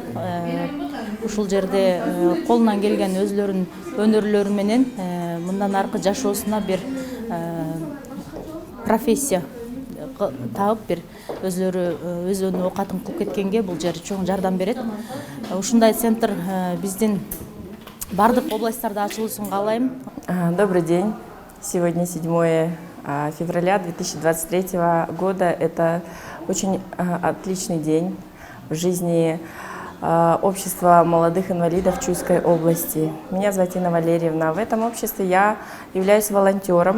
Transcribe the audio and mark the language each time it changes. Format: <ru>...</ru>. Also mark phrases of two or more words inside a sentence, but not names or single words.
<ky>Ушул жерде колунан келген өзлөрүнүн өнөрлөрү менен мындан аркы жашоосуна бир профессия таап, бир өзүнүн оокатын кылып кеткенге бул жер чоң жардам берет. Ушундай центр биздин бардык областтарда ачылуусун каалайм.</ky> <ru>Добрый день. Сегодня 7 февраля 2023 года. Это очень отличный день в жизни общества молодых инвалидов Чуйской области. Меня зовут Инна Валерьевна. В этом обществе я являюсь волонтером.</ru>